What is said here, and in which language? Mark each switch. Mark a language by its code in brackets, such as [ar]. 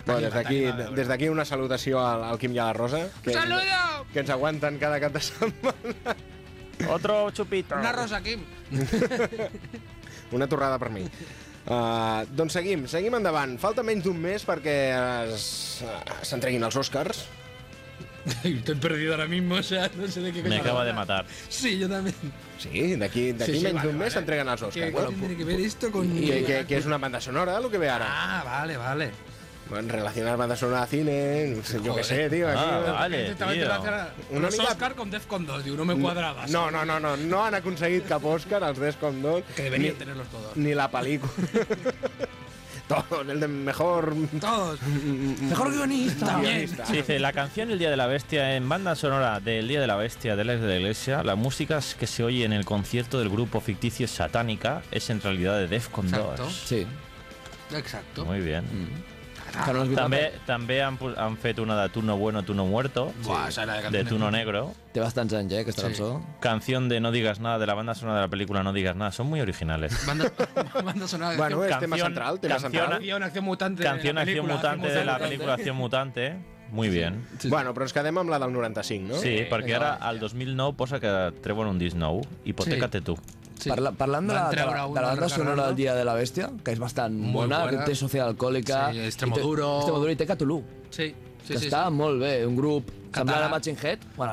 [ca] Bueno, des d'aquí una salutació al Quim i a la Rosa. [es] ¡Saludo! [ca] Que ens aguanten cada cap de setmana. [es] Otro chupito. [ca] Una rosa, Quim. Una torrada per mi. Doncs seguim endavant. Falta menys d'un mes perquè s'entreguin els Oscars. [es] Estoy perdido ahora mismo, o sea, no sé de qué... Me acaba de matar. Sí, yo también. [ca] Sí, d'aquí sí, menys d'un mes s'entreguen els Oscars. [es] ¿Qué tiene que ver esto con...? Que es una banda sonora, lo que ve ahora. Ah, vale, vale. Bueno, relacionar bandas sonoras a cine, joder. Yo qué sé, tío. Ah, aquí, vale, tío. Un Oscar con Defcon 2, tío, no me cuadraba. [ca] No, no, no, no, no han aconseguit cap Oscar, els Defcon 2. [es] Que deberían tenerlos todos. Ni la película. Todos, el de mejor... Todos. Mejor guionista. También. Sí, dice, la canción El Día de la Bestia en banda sonora del Día de la Bestia de Alex de la Iglesia, la música que se oye en el concierto del grupo ficticio Satánica es en realidad de Defcon 2. Exacto. Sí. Exacto. Muy bien. [ca] Mm. També han fet una de Tu no bueno, tu no muerto. Buah, sí. De Tu no negro. Té bastants anys, aquesta cançó. [es] Canción de No digas nada, de la banda sonora de la película No digas nada. Són muy originales. Banda sonora... [ca] Bueno, és tema central. [es] Acción mutante. Canción acción mutante de la película Acción mutante. Muy bien. Sí. [ca] Bueno, però ens quedem amb la del 95, no? Sí, perquè ara, al 2009, posa que treuen un disc nou. Hipotécate tú. Sí. Parlant de la banda sonora del Dia de la Bèstia, que és bastant bona, que té Sociedad Alcohólica... Sí, Extremoduro... Extremoduro i té Cthulhu. Sí, sí, que sí. Està sí. Molt bé, un grup semblant a Machine Head. Bueno,